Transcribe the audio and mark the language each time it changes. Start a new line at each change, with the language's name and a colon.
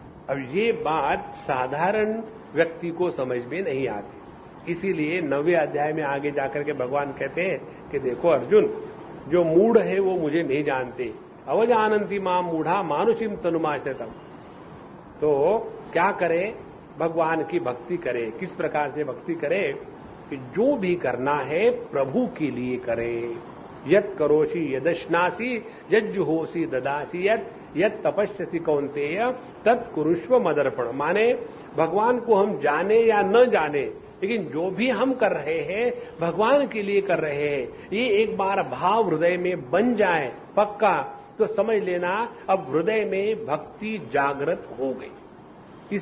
Hindi: अब ये बात साधारण व्यक्ति को समझ में नहीं आती, इसीलिए 9वें अध्याय में आगे जाकर के भगवान कहते हैं कि देखो अर्जुन, जो मूढ़ है वो मुझे नहीं जानते,
Sanskrit: अवजानन्ति मां मूढ़ा मानुषिम तनुमाश्रितम।
Hindi: तो क्या करे, भगवान की भक्ति करे। किस प्रकार से भक्ति करे कि जो भी करना है प्रभु के लिए करे।
Sanskrit: यत् करोषि यदश्नासि यज्जुहोषि ददासि यत् तपस्यसि कौन्तेय तत् कुरुष्व मदर्पण।
Hindi: माने भगवान को हम जाने या न जाने, लेकिन जो भी हम कर रहे हैं भगवान के लिए कर रहे हैं, ये एक बार भाव हृदय में बन जाए पक्का, तो समझ लेना अब हृदय में भक्ति जागृत हो गई।